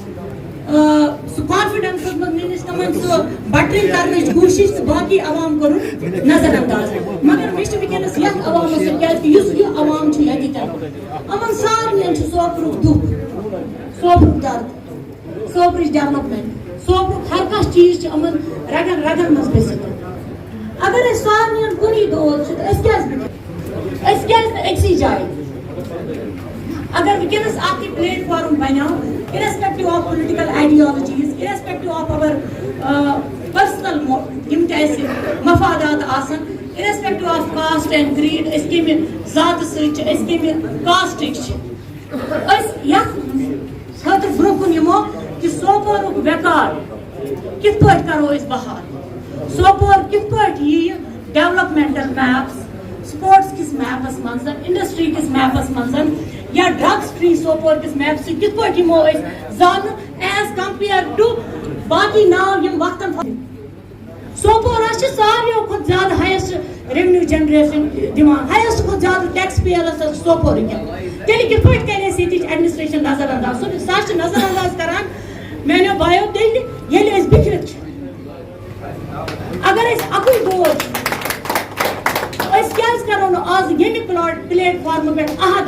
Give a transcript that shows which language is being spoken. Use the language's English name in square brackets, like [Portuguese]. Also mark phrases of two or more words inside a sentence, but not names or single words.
[Kashmiri] سُہ کانفیڈنسس منٛز نِنٕچ تِمن سُہ بٹرِنگ کرنٕچ کوٗشِش تہٕ باقٕے عوام کوٚرُکھ نظر انداز مگر مےٚ چھُ وٕنکٮ۪نس یتھ عوامس سۭتۍ کیازِ یُس یہِ عوام چھُ ییٚتہِ یِمن سارنٕے چھُ سوپرُک دُکھ سوپرُک درد سوپرٕچ ڈیولپمنٹ سوپرُک ہر کانٛہہ چیٖز چھُ یِمن رگن رگن منٛز گٔژھِتھ اگر أسۍ سارنٕے کُنی دود چھُ تہٕ أسۍ کیازِ نہٕ أکسٕے جایہِ اگر وٕنکٮ۪نس اکھ یہِ پلیٹ فارم بنیو [English] irrespective of political ideologies irrespective of our personal [Kashmiri] یِم تہِ اَسہِ مفادات آسن [English] irrespective of caste and creed [Kashmiri] أسۍ کمہِ ذاتہٕ سۭتۍ چھِ أسۍ کمہِ کاسٹٕکۍ چھِ أسۍ یتھ خٲطرٕ برونٛہہ کُن یِمو کہِ سوپورُک ویکار کِتھ پٲٹھۍ کرو أسۍ بحال سوپور کِتھ پٲٹھۍ یِیہِ [English] developmental maps [Kashmiri] سپورٹس کِس میپس منٛز انڈسٹری کِس میپس منٛز یا [English] drugs free [Kashmiri] سوپور کِس میپس سۭتۍ کِتھ پٲٹھۍ یِمو أسۍ زاننہٕ [English] as compare to [Kashmiri] باقٕے ناو یِم وقتن سوپورا چھِ ساروِیو کھۄتہٕ زیادٕ [English] highest revenue generation [Kashmiri] دِوان ہایسٹ کھۄتہٕ زیادٕ [English] tax payers [Kashmiri] ٲس سوپورٕکۍ تیٚلہِ کِتھ پٲٹھۍ کرِ اَسہِ ییٚتِچ ایڈمنسٹریشن نظر انداز سۄ چھِ نظر انداز کران میانیو بایو تیٚلہِ ییٚلہِ أسۍ بِکھرِتھ چھِ اگر أسۍ اَکُے دود أسۍ کیازِ کرو نہٕ آز ییٚمہِ پلیٹ فارمہٕ پٮ۪ٹھ عہد